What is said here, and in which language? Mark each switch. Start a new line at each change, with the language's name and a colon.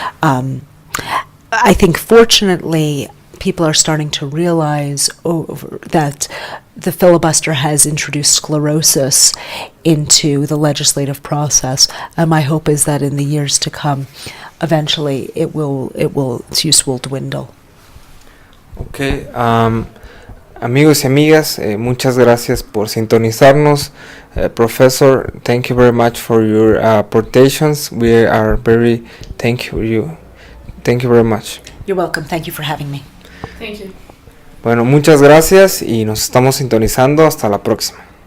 English: I think fortunately, people are starting to realize that the filibuster has introduced sclerosis into the legislative process, and my hope is that in the years to come, eventually its use will dwindle.
Spanish: Okay, amigos y amigas, muchas gracias por sintonizarnos.
English: Professor, thank you very much for your aportations. We are very thank you very much. You're welcome. Thank you for having me. Thank you.
Spanish: Bueno, muchas gracias y nos estamos sintonizando. Hasta la próxima.